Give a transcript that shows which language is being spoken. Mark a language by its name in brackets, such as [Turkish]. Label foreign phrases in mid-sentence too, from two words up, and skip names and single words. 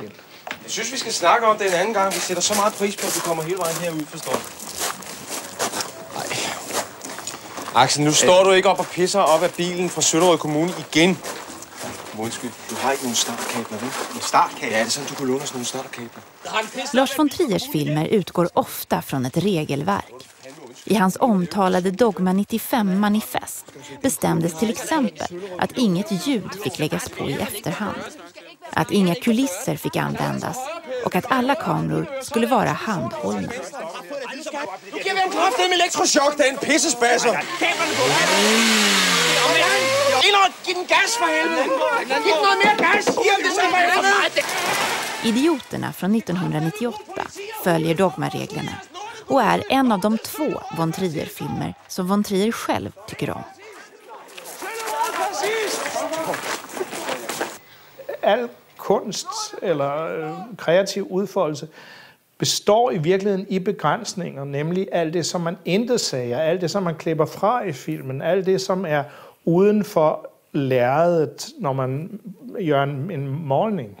[Danish] Jeg synes, vi skal snakke om det en anden gang. Vi sætter så meget pris på, at du kommer hele vejen herud, forstår du? Axel, nu står du ikke op og pisser op af bilen fra Søllerød Kommune igen. Undskyld, du har ikke nogen startkabler, vel? En startkabler? Ja, det er sådan, du kunne låne os nogle startkabler. [Swedish] Lars von Triers filmer utgår ofta från ett regelverk. I hans omtalade Dogma 95-manifest bestämdes till exempel att inget ljud fick läggas på i efterhand, att inga kulisser fick användas och att alla kameror skulle vara handhållna. [Danish] Nu giver vi en kraftedeme elektrochok, der er en pissespasser. Giv den gas for helvede! Giv den noget mere gas! Giv den så for helvede! [Swedish] Idioterna från 1998 följer dogmareglerna och är en av de 2 von Trier-filmer som von Trier själv tycker om. [Danish] Al kunst eller kreativ udfoldelse består i virkeligheden i begrænsninger, nemlig alt det, som man intet siger, alt det, som man klipper fra i filmen, alt det, som er uden for lærredet, når man gør en målning.